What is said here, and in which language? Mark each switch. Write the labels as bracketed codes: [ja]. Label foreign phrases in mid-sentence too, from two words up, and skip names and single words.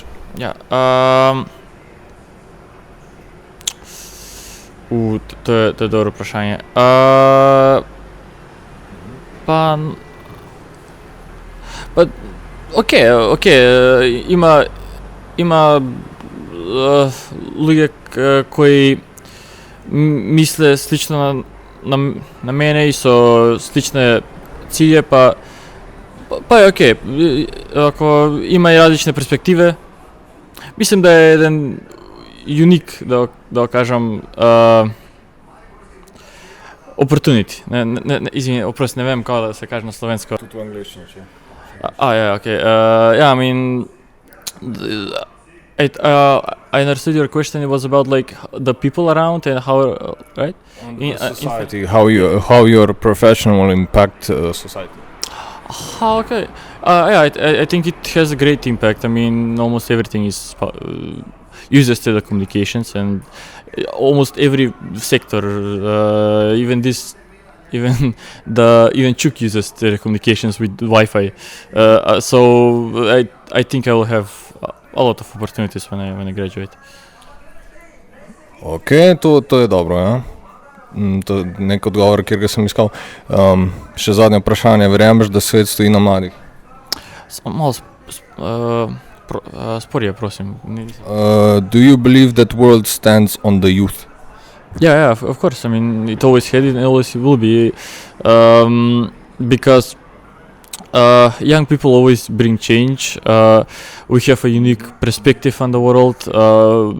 [sl] Ja, to je dobro vprašanje. [bs] Pa, okej, ima ljudje, koji misle slično na mene i so slične cilje, pa je okej. Ako ima i različne perspektive, mislim da je jedan unik, da kažem, [en] opportunity. [bs] Izvini, oprosti, ne vem kao da se kaže na slovensko. [sl] tudi v angliščini, če. [en] Yeah, okay. Yeah, I mean, I understood your question. It was about like the people around and how, right? On society, how your profession will impact society. Okay. Yeah, I think it has a great impact. I mean, almost everything is uses telecommunications, and almost every sector, even Chuk uses telecommunications with Wi-Fi. So I think I will have a lot of opportunities when I graduate. [sl] Ok, to je dobro, ja. To je nek odgovor, kjer ga sem iskal. Še zadnje vprašanje, verjameš, da svet stoji na mladih? [bs] Malo sporije, prosim. [en] Do you believe that world stands on the youth? Yeah, of course. I mean, it always had it and always will be, because young people always bring change. We have a unique perspective on the world.